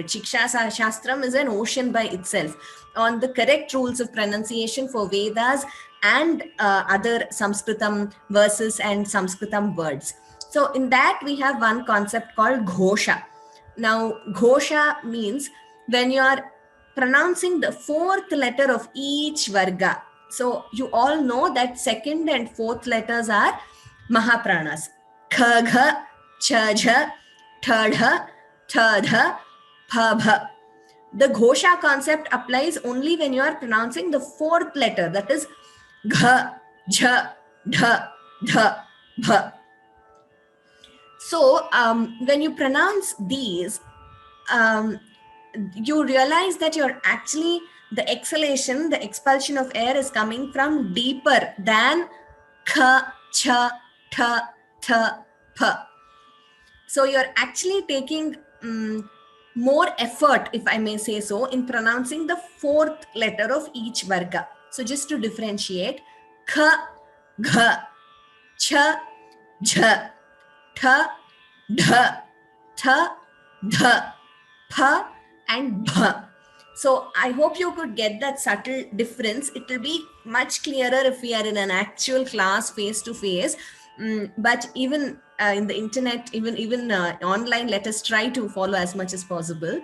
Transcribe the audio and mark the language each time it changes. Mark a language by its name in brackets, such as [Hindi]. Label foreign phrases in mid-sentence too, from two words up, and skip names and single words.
[English] Shiksha Shastram is an ocean by itself on the correct rules of pronunciation for Vedas and other Sanskritam verses and Sanskritam words. So in that we have one concept called Ghosha. Now, Ghosha means when you are pronouncing the fourth letter of each Varga. So you all know that second and fourth letters are Mahapranas. [Sanskrit] Kha, gha, cha, jha, tha, dha, tha, dha, pha, bha. [English] The Ghosha concept applies only when you are pronouncing the fourth letter, that is [Sanskrit] gha, jha, dha, dha, [English] bha. So when you pronounce these, you realize that you're actually, the exhalation, the expulsion of air is coming from deeper than [Sanskrit] kha, cha, tha, tha, pa. [English] So you're actually taking more effort, if I may say so, in pronouncing the fourth letter of each varga. So just to differentiate, kha, [Sanskrit] gha, cha, jha, tha, dha, tha, dha, pa, and bha. [English] So I hope you could get that subtle difference. It will be much clearer if we are in an actual class face to face. But even in the internet, even online, let us try to follow as much as possible.